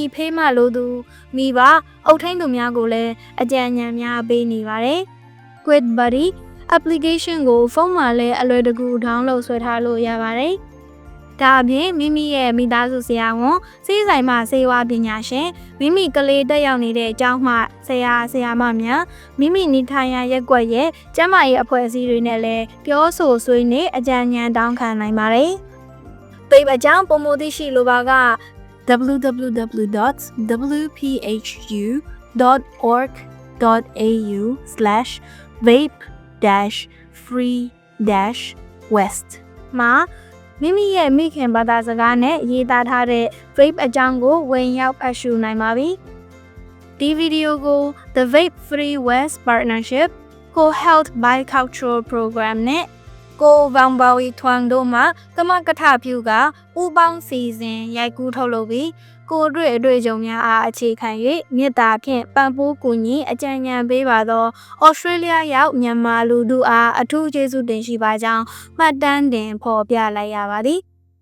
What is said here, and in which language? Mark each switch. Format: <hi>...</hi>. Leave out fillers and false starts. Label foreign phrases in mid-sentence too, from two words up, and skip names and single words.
<my>ဖေးမှလို့သူမိဘအုပ်ထိန်းသူများကိုလည်းအကြံဉာဏ်များပေးနေပါတယ် Quit Buddy application ကိုဖုန်းမှာလည်းအလွယ်တကူ download ဆွဲထားလို့ရပါတယ်။ဒါအပြင်မိမိရဲ့မိသားစုဆရာဝန်စေးဆိုင်မှစေဝါပညာရှင်မိမိကလေးတက်ရောက်နေတဲ့အကြောင်းမှဆရာမများမိမိနေထိုင်ရာရပ်ကွက်ရဲ့ကျန်းမာရေးအဖွဲ့အစည်းတွေနဲ့လည်းပြောဆိုဆွေးနွေးအကြံဉာဏ်တောင်းခံနိုင်ပါတယ်။ပိတ်အကြောင်းပုံမသိရှိလိုပါက www.wphU.org.au/vape-free-west မှာမိမိရဲ့မိခင်ဘာသာစကားနဲ့ရေးသားထားတဲ့ vape အကြောင်းကိုဝင်ရောက်ဖတ် ရှုနိုင်ပါပြီ။ဒီဗီဒီယိုကို The Vape Free West Partnership Co-Health Bicultural Program နဲ့ကိုဗန်ဘာဝီထွန်တို့မှကမကထပြုကဥပေါင်းစီစဉ်ရိုက်ကူးထုတ်လုပ်ပြီးကိုတွေ့အတွေ့အကြုံများအားအခြေခံ၍မြစ်တာဖြင့်ပံ့ပိုးကူညီအကြံဉာဏ်ပေးပါသောဩစတြေးလျရောက်မြန်မာလူထုအားအထူးကျေးဇူးတင်ရှိပါကြောင်းမှတ်တမ်းတင်ဖော်ပြလိုက်ရပါသည်။</my>